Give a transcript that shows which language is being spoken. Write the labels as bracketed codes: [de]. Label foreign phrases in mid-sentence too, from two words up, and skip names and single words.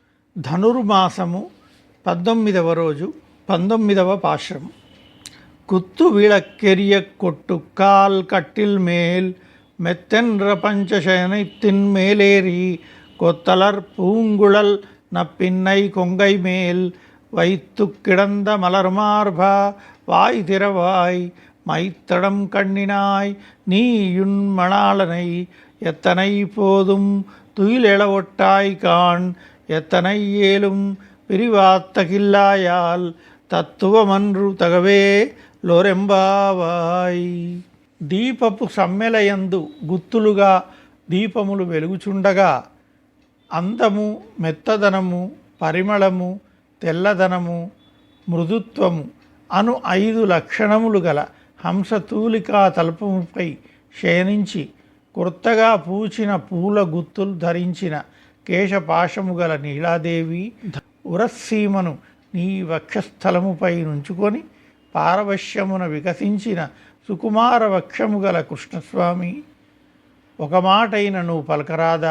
[te] ధనుర్మాసము 19వ రోజు 19వ పాశ్రం. [ta] குத்து விளக்கெரிய கொட்டுக்கால் கட்டில் மேல் மெத்தென்ற பஞ்சசயனத்தின் மேலேறி கொத்தலர் பூங்குழல் நப்பின்னை கொங்கை மேல் வைத்து கிடந்த மலர்மார்பா வாய் திறவாய் மைத்தடம் கண்ணினாய் நீயுன் மணாளனை எத்தனை போதும் துயிலெழவொட்டாய் காண் எத்தனை ஏலும் பிரிவாத்தகில்லாயால் தத்துவமன்று தகவே லோரெம்பாவாய். [te] దీపపు సమ్మెలయందు గుత్తులుగా దీపములు వెలుగుచుండగా అందము, మెత్తదనము, పరిమళము, తెల్లదనము, మృదుత్వము అను 5 లక్షణములు గల హంసతూలికా తల్పముపై శయనించి కొత్తగా పూచిన పూల గుత్తులు ధరించిన కేశపాశము గల నీలాదేవి ఉరస్సీమను నీ వక్షస్థలముపై నుంచుకొని పారవశ్యమున వికసించిన సుకుమార వక్షము గల కృష్ణస్వామి, ఒక మాటైన నువ్వు పలకరాదా?